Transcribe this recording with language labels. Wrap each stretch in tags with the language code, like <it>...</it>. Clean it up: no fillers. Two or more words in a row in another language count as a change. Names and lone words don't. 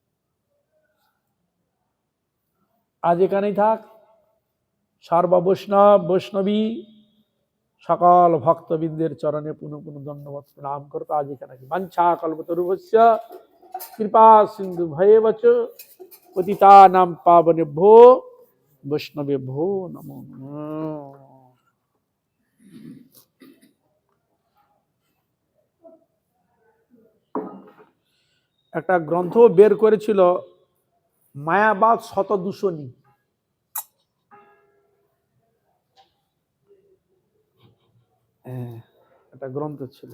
<bn>আজ এখানেই থাক। সর্ব বৈষ্ণবী সকল ভক্তবৃন্দের চরণে পুনঃ পুনঃ ধন্যবাদ প্রণাম করত। আজ এখানে</bn> <sa>বাঞ্ছা কল্পতরুভ্যশ্চ কৃপা সিন্ধু ভয়েবচ পতিতানাং পাবনেভ্যো বৈষ্ণবেভ্যো নমো নমঃ।</sa> <bn>একটা গ্রন্থ বের করেছিল মায়াবাদ শতদূষণী। একটা গ্রন্থ ছিল।</bn>